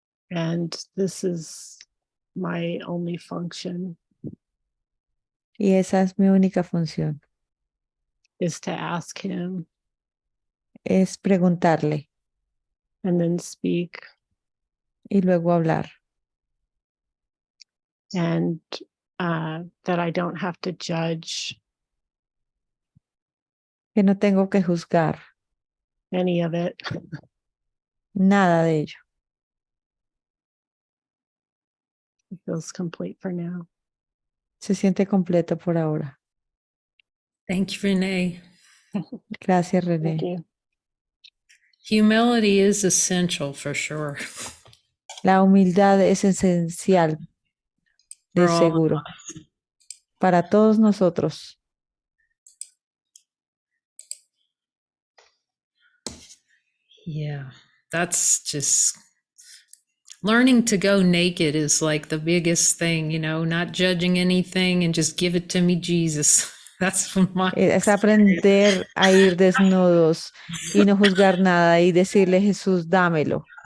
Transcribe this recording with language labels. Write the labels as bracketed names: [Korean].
[English] And this is my only function, [Spanish] Y esa es mi única función. [English] is to ask him [Spanish] Es preguntarle [English] and then speak. [Spanish] y luego hablar. [English] And that I don't have to judge [Spanish] Que no tengo que juzgar [English] any of it. [Spanish] nada de ello. [English] It feels complete for now. [Spanish] Se siente completo por ahora. [English] Thank you, Renee. [Spanish] Gracias, [English] Thank [Spanish] René. [English] you. Humility is essential for sure. [Spanish] La humildad es esencial, de [English] For all of [Spanish] seguro, para todos nosotros. [English] Yeah, that's just learning to go naked is like the biggest thing, not judging anything and just give it to me, Jesus. That's my [Spanish] Es aprender a ir desnudos y no juzgar nada y decirle, Jesús, dámelo.